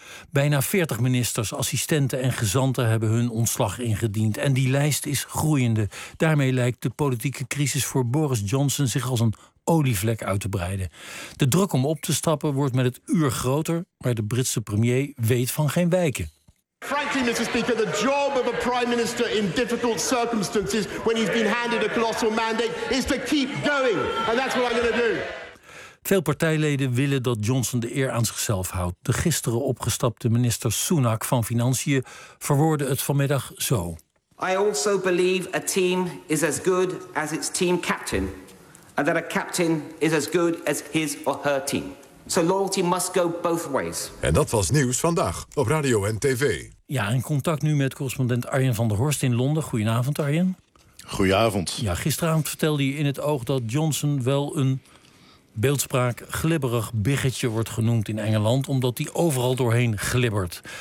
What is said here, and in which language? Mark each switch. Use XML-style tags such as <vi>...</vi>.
<nl>Bijna 40 ministers, assistenten en gezanten hebben hun ontslag ingediend. En die lijst is groeiende. Daarmee lijkt de politieke crisis voor Boris Johnson zich als een olievlek uit te breiden. De druk om op te stappen wordt met het uur groter, maar de Britse premier weet van geen wijken.</nl> <en>Frankly, Mr. Speaker, the job of a prime minister in difficult circumstances when he's been handed a colossal mandate is to keep going. And that's what I'm going to do.</en> <nl>Veel partijleden willen dat Johnson de eer aan zichzelf houdt. De gisteren opgestapte minister Sunak van Financiën verwoordde het vanmiddag zo.</nl> <en>I also believe a team is as good as its team captain. And that a captain is as good as his or her team. So loyalty must go both ways.</en> <nl>En dat was Nieuws Vandaag op Radio en TV. Ja, in contact nu met correspondent Arjen van der Horst in Londen. Goedenavond, Arjen. Goedenavond. Ja, gisteravond vertelde je in het oog dat Johnson wel een beeldspraak glibberig biggetje wordt genoemd in Engeland, omdat hij overal doorheen glibbert.</nl>